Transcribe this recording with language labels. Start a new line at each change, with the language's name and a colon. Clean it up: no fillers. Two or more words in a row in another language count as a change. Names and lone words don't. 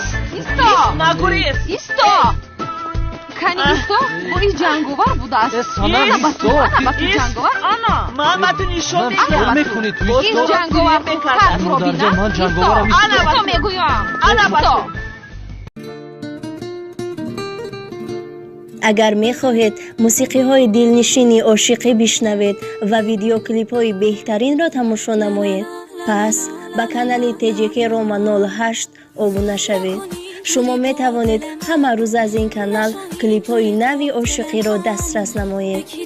Tajik: исто. кани исто, бо ин ҷанговар будааст. ана ба ту ҷанговар. ман ба ту нишон медиҳам. ин ҷанговар худкардро бинам. исто мегӯям. ана ба ту.
Persian: اگر می خواهید موسیقی های دلنشینی عاشقی بشنوید و ویدیوکلیپ های بهترین را تماشا نمایید، پس به کانال TJK Roma 08 ابونه شوید. شما می توانید همه روز از این کانال کلیپ های نوی عاشقی را دسترس نمایید.